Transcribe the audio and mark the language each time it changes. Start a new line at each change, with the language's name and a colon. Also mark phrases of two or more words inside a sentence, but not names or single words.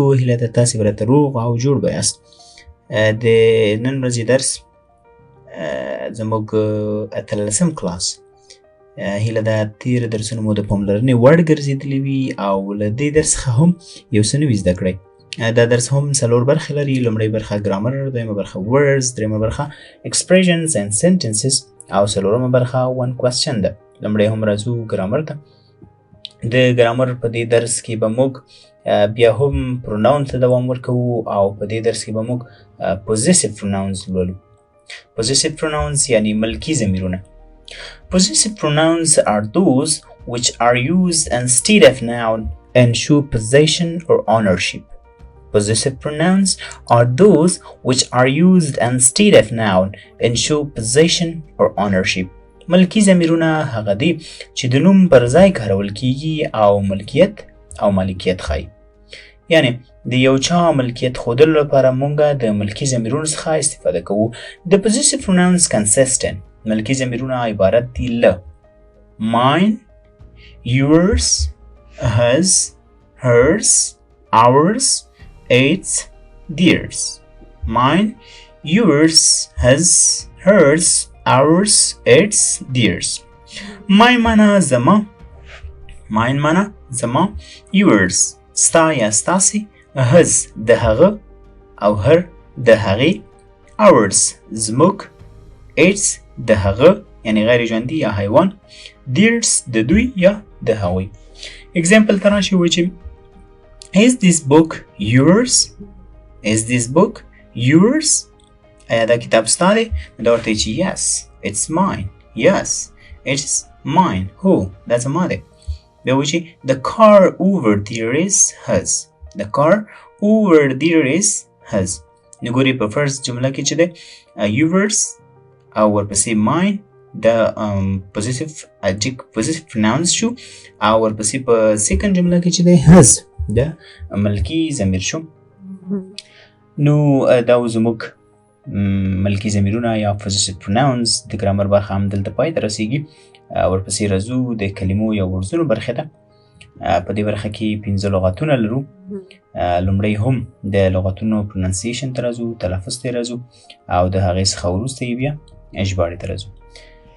Pashto: هیله ده تاسې به روغ او جوړ به یاست. د نن ورځې درس زموږ اتلسم کلاس. هیله ده تېر درسونه مو د پاملرنې وړ ګرځېدلي وي او له دې درس څخه هم یو څه نوي زده کړئ. دا درس هم 4 برخې لري. لومړۍ برخه ګرامر، دویمه برخه words، دریمه برخه
English: expressions and sentences
Pashto: او څلورمه برخه
English: one question
Pashto: ده. لومړی هم راځو ګرامر ته. د ګرامر په دې درس کې به موږ بیا هم پروناونس ته دوام ورکوو او په دې درس کې به موږ
English: possessive pronouns
Pashto: لولو.
English: possessive pronouns
Pashto: یعنی ملکي ضمیرونه.
English: Possessive pronouns are those which are used instead of noun and show possession or ownership. Possessive pronouns are those which are used instead of noun and show possession or ownership.
Pashto: ملکي ضمیرونه هغه دي چې د نوم پر ځای کارول کیږي او ملکیت او مالکیت ښایي. یعنی د یو چا ملکیت ښودلو لپاره موږ د ملکي ضمیرونو څخه استفاده کوو.
English: The possessive pronouns consist in
Pashto: ملکي ضمیرونه عبارت دي له
English: mine, yours, his, hers, ours, its, theirs. Mine, yours, his, hers, ours, its, theirs.
Pashto: Mine معنا زما. Mine معنا زما. Yours ستا یا ستاسې. his د هغه او her د هغې. ours زموږ. its د هغه یعنی غیر ژوندي یا حیوان. theirs د دوی یا د هغوی. example ته راشي وایي چې
English: is this book yours? Is this book yours?
Pashto: آیا دا کتاب ستا دی؟ دا ورته چې
English: yes, it's mine. Yes, it's mine.
Pashto: هو دا زما دی. بیا وایي چې the car over there is his.
English: The car over there is his.
Pashto: نو ګورئ په فرست جمله کې چې دی yours او ورپسې mine دا
English: possessive pronouns
Pashto: شو او ورپسې په سیکنډ جمله کې چې دی his دا ملکي ضمیر شو. نو دا زموږ ملکي ضمیرونه یا
English: possessive pronouns.
Pashto: د ګرامر برخه هم دلته پای ته رسیږي. ورپسې راځو د کلمو یا ورځونو برخې ته. په دې برخه کې 15 لغتونه لرو. لومړی هم د لغتونو pronunciation ته راځو، تلفظ ته راځو او د هغې څخه وروسته یې بیا ژباړې ته راځو.